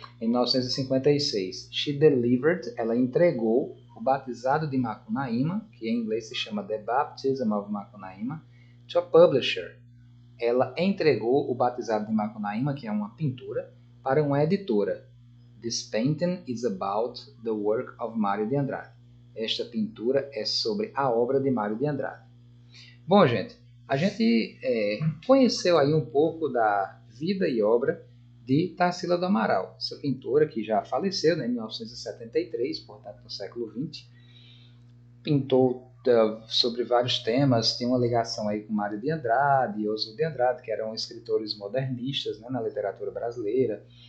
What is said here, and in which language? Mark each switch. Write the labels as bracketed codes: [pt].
[pt] Em 1956, ela entregou o batizado de Macunaíma, que em inglês se chama The Baptism of Macunaíma, [en] to a publisher. [pt] Ela entregou o batizado de Macunaíma, que é uma pintura, para uma editora. [en] This painting is about the work of Mário de Andrade. [pt] Esta pintura é sobre a obra de Mário de Andrade. Bom, gente, a gente conheceu aí um pouco da vida e obra de Tarsila do Amaral, essa pintora que já faleceu, né, em 1973, portanto no século XX. Pintou sobre vários temas, tem uma ligação aí com Mário de Andrade e Oswald de Andrade, que eram escritores modernistas, né, na literatura brasileira.